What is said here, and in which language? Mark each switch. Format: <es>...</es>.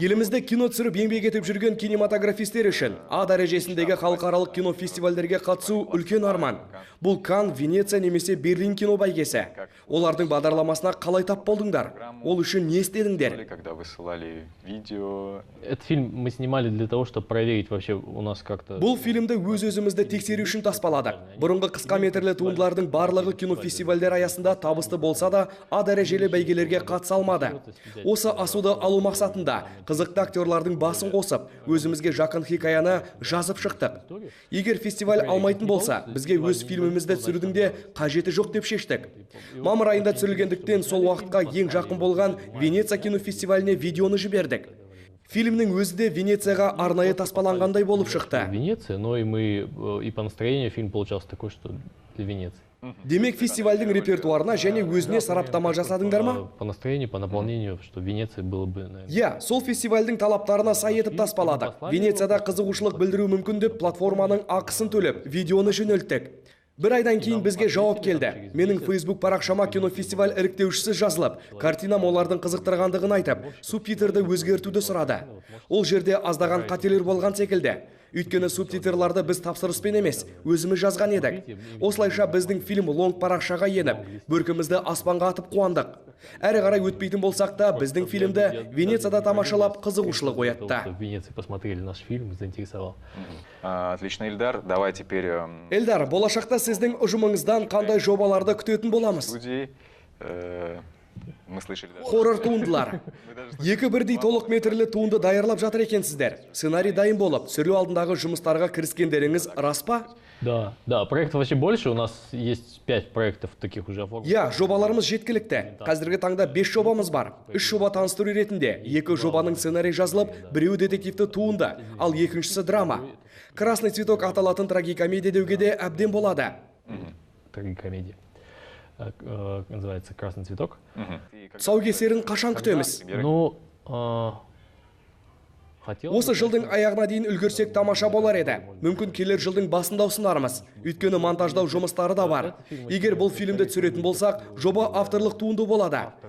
<kk>Елімізде кино түсіріп еңбек етіп жүрген кинематографистер үшін А дәрежесіндегі халықаралық кинофестивальдерге қатысу үлкен арман. Бұл Кан, Венеция немесе Берлин кино бәйгесі. Олардың бағдарламасына қалай тап болдыңдар? Ол үшін не істедіңдер?</kk> <ru>Когда высылали видео... Этот фильм мы снимали для того, чтобы проверить вообще у нас как-то...</ru> <kk>Бұл фильмді өз-өзімізді тексеру үшін таспаладық. Бұрынғы қысқа метрлі туындылардың барлығы кинофестивальдер аясында табысты болса да, А дәрежелі бәйгелерге қатыса алмады. Осы асуды алу мақсатында қызықты актерлардың басын қосып, өзімізге жақын хикаяны жазып шықтық. Егер фестиваль алмайтын болса, бізге өз фильмімізді түсірудің де қажеті жоқ деп шештік. Мамыр айында түсірілгендіктен сол уақытқа ең жақын болған Венеция кинофестиваліне видеоны жібердік. Фильмнің өзі де Венецияға арнайы таспаланғандай болып шықты.</kk> <ru>Венеция, но и мы и по настроению фильм получался такой, что для Венеции.</ru> <kk>Демек фестивальдің репертуарына және өзіне сараптама жасадыңдар ма?</kk> <ru>По настроению, по наполнению, что Венеция было бы, наверное...</ru> <kk>Я, сол фестивальдің талаптарына сай етіп таспаладық. Венецияда қызығушылық білдіру мүмкін деп платформаның ақысын төлеп, видеоны жөнелттік. Бір айдан кейін бізге жауап келді. Менің Facebook парақшама кинофестиваль іріктеушісі жазылып, картинам олардың қызықтырғандығын айтып, субтитрді өзгертуді сұрады. Ол жерде аздаған қателер болған секілді. Өйткені субтитрларды біз тапсырыспен емес, өзіміз жазған едік. Осылайша біздің фильм лонг парақшаға еніп, бөркімізді аспанға атып қуандық. Әрі қарай өтпейтін болсақ та, біздің фильмді Венецияда тамашалап қызығушылық оятты.</kk> <ru>В Венеции посмотрели наш фильм, заинтересовал. Отлично, Эльдар. Давай теперь...</ru> <kk>Эльдар, болашақта сіздің ұжымыңыздан қандай жобаларды күтетін боламыз? Хоррор туындылар. Екі бірдей толық метрлі туынды даярлап жатыр екенсіздер. Сценарий дайын болып, түсіру алдындағы жұмыстарға кіріскендеріңіз рас па?</kk> <ru>Да, проектов вообще больше, у нас есть 5 проектов таких уже оформленных.</ru> <kk>Я, жобаларымыз жеткілікті. Қазіргі таңда 5 жобамыз бар. 3 жоба таныстыру ретінде, 2 жобаның сценарий жазылып, біреуі детективті туынды, ал екіншісі драма. Красный цветок аталатын трагикомедия деуге де әбден болады. Трагикомедия.</kk> <ru>Называется «Красный цветок».</ru> <kk>Тұсаукесерін қашан күтеміз? Ну, Осы жылдың аяғына дейін үлгерсек тамаша болар еді. Мүмкін келер жылдың басында ұсынармыз. Өйткені монтаждау жұмыстары да бар. Егер бұл фильмді түсіретін болсақ, жоба авторлық туынды болады.</kk>